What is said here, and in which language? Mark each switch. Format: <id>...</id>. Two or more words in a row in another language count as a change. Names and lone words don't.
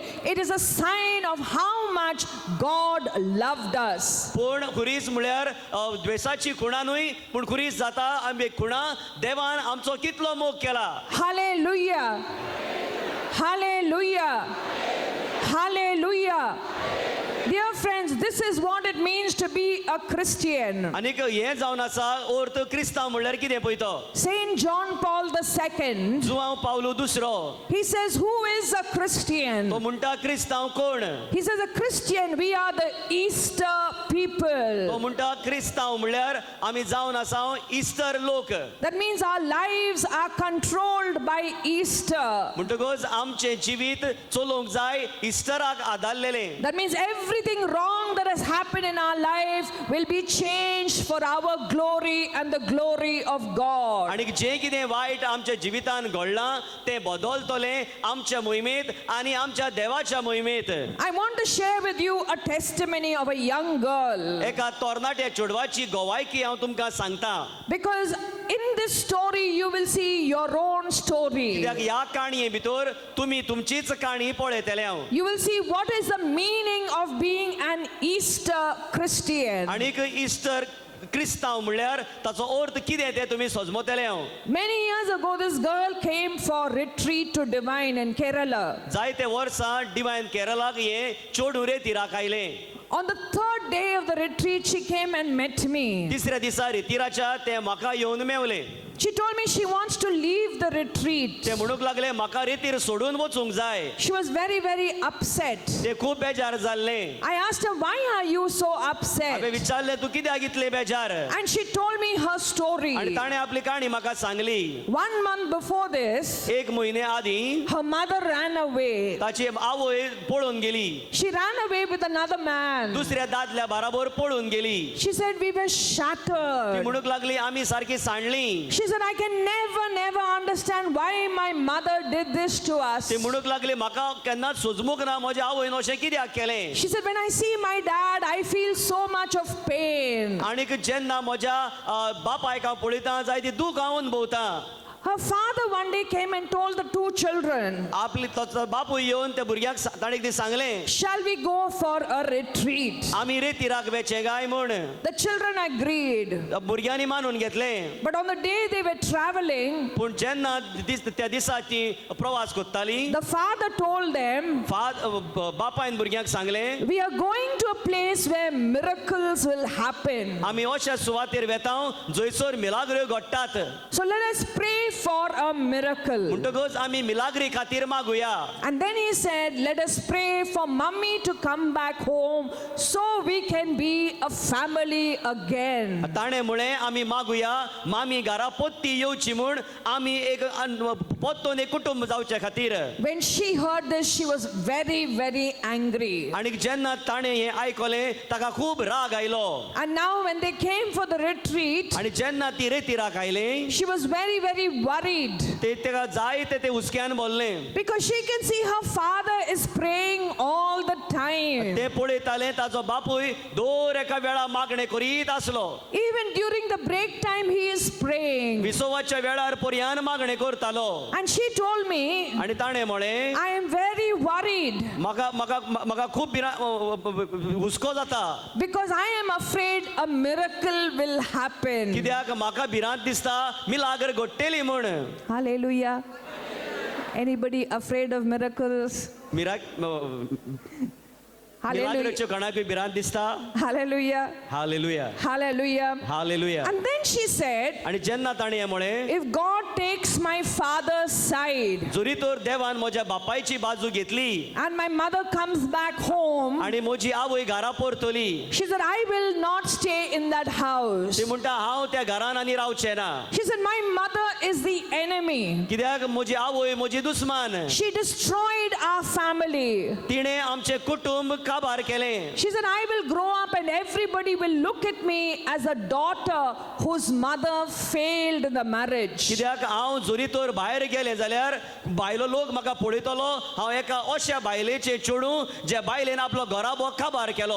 <en>It is a sign of how much God loved us.</en> <kok>पूण खुरीस म्हळ्यार द्वेषाची खुणा न्हय, पूण खुरीस जाता आमी खुणा देवान आमचो कितलो मोग केला.</kok> <en>Hallelujah. Hallelujah. Hallelujah. Dear friends, this is what it means to be a Christian.</en> <kok>आनीक हें जावन आसा अर्थ क्रिस्तांव म्हळ्यार कितें पळय तो.</kok> <en>Saint John Paul II,</en> <kok>जुआंव पावलो दुसरो</kok> <en>he says, who is a Christian?</en> <kok>तो म्हणटा क्रिस्तांव कोण.</kok> <en>He says, a Christian, we are the Easter people.</en> <kok>तो म्हणटा क्रिस्तांव म्हळ्यार आमी जावन आसा इस्टर लोक.</kok> <en>That means our lives are controlled by Easter.</en> <kok>म्हणटकच आमचें जिवीत चलोवंक जाय इस्टराक आदारलेलें.</kok> <en>That means everything wrong that has happened in our life will be changed for our glory and the glory of God.</en> <kok>आनी जें कितें वायट आमच्या जिवितान घडलां तें बदलतलें आमच्या मोहिमेंत आनी आमच्या देवाच्या मोहिमेंत.</kok> <en>I want to share with you a testimony of a young girl.</en> <kok>एका तरणाट्या चेडवाची गोवायकी हांव तुमकां सांगता.</kok> <en>Because in this story you will see your own story.</en> <kok>कित्याक ह्या काणये भितर तुमी तुमचीच काणी पळयतले हांव.</kok> <en>You will see what is the meaning of being an Easter Christian.</en> <kok>आनीक इस्टर क्रिस्तांव म्हळ्यार ताचो अर्थ कितें तें तुमी सजमतले हांव.</kok> <en>Many years ago this girl came for retreat to Divine in Kerala.</en> <kok>जायते वर्सां डिवायन केरलाक हे चेडूं रेतीराक आयलें.</kok> <en>On the third day of the retreat, she came and met me.</en> <kok>तिसऱ्या दिसा रितीराच्या ते म्हाका येवन मेवले.</kok> <en>She told me she wants to leave the retreat.</en> <kok>ते म्हणूंक लागले म्हाका रेतीर सोडून वचूंक जाय.</kok> <en>She was very, very upset.</en> <kok>ते खूब बेजार जाल्ले.</kok> <en>I asked her, why are you so upset?</en> <kok>हांवें विचारलें तूं कित्याक इतले बेजार.</kok> <en>And she told me her story.</en> <kok>आनी ताणें आपली काणी म्हाका सांगली.</kok> <en>1 month before this,</en> <kok>एक म्हयने आदीं</kok> <en>her mother ran away.</en> <kok>ताची आवय पळून गेली.</kok> <en>She ran away with another man.</en> <kok>दुसऱ्या दादल्या बराबर पळून गेली.</kok> <en>She said we were</en> <kok>ती</kok> <en>shattered.</en> <kok>म्हणूंक लागली आमी सारकी सांडली.</kok> <en>She said I can never understand why my mother did this to us.</en> <kok>ती म्हणूंक लागली म्हाका केन्नाच सोजमूक ना म्हज्या आवयन अशें कित्याक केलें.</kok> <en>She said when I see my dad I feel so much of pain.</en> <kok>आनीक जेन्ना म्हज्या बापायक हांव पळयतां जाय ती दूख हांव अनुभवतां.</kok> <en>Her father one day came and told the 2 children,</en> <kok>आपली तो बापूय येवन त्या भुरग्याक ताणें कितें सांगलें,</kok> <en>shall we go for a retreat?</en> <kok>आमी रेतीराक वेचे गाय म्हूण.</kok> <en>The children agreed.</en> <kok>भुरग्यांनी मानून घेतलें.</kok> <en>But on the day they were traveling,</en> <kok>पूण जेन्ना त्या दिसा ती प्रवास करताली,</kok> <en>the father told them,</en> <kok>बापायन भुरग्यांक सांगलें,</kok> <en>we are going to a place where miracles will happen.</en> <kok>आमी अशा सुवातेर वेतांव जंयसर मिलाग्र्यो घडटात.</kok> <en>So let us pray for a miracle.</en> <kok>म्हणटकच आमी मिलाग्री खातीर मागुया.</kok> <en>And then he said, let us pray for mommy to come back home so we can be a family again.</en> <kok>ताणें म्हळें आमी मागुया मामी घरा पोत्ती येवची म्हूण आमी एक पोत्तोन एक कुटुंब जावचे खातीर.</kok> <en>When she heard this, she was very, very angry.</en> <kok>आनी जेन्ना ताणें हें आयकलें ताका खूब राग आयलो.</kok> <en>And now when they came for the retreat,</en> <kok>आनी जेन्ना ती रेतीराक आयली</kok> <en>she was very, very worried</en> <kok>तेका जायते ते हुस्क्यान बोल्लें.</kok> <en>because she can see her father is praying all the time.</en> <kok>ते पळयताले ताचो बापूय दर एका वेळा मागणें करीत आसलो.</kok> <en>Even during the break time, he is praying.</en> <kok>विसोवाच्या वेळार पर्यान मागणें करतालो.</kok> <en>And she told me,</en> <kok>आनी ताणें म्हळें</kok> <en>I am very worried</en> <kok>म्हाका म्हाका म्हाका खूब हुस्को जाता</kok> <en>because I am afraid a miracle will happen.</en> <kok>कित्याक म्हाका भिरांत दिसता मिलाग्र घडटली म्हूण.</kok> <en>Hallelujah. Anybody afraid of miracles? Hallelujah.</en> <kok>मिलाग्रच्यो कोणाकूय भिरांत दिसता.</kok> <en>Hallelujah.</en> <kok>हालेलुया</kok> <en>Hallelujah.</en> <kok>हालेलुया.</kok> <en>And then she said,</en> <kok>आनी जेन्ना ताणें हें म्हळें</kok> <en>if God takes my father's side</en> <kok>जोरी तर देवान म्हज्या बापायची बाजू घेतली</kok> <en>and my mother comes back home,</en> <kok>आनी म्हजी आवय घरा परतली,</kok> <en>she said, I will not stay in that house.</en> <kok>ती म्हणटा हांव त्या घरान आनी रावचें ना.</kok> <en>She said, my mother is the enemy.</en> <kok>कित्याक म्हजी आवय म्हजी दुस्मान.</kok> <en>She destroyed our family.</en> <kok>तिणें आमचें कुटुंब काबार केलें.</kok> <en>She said, I will grow up and everybody will look at me as a daughter whose mother failed in the marriage.</en> <kok>कित्याक हांव जोरी तर भायर गेलें जाल्यार भायलो लोक म्हाका पळयतलो हांव एका अशा बायलेचें चेडूं ज्या बायलेन आपलो घराबो काबार केलो.</kok>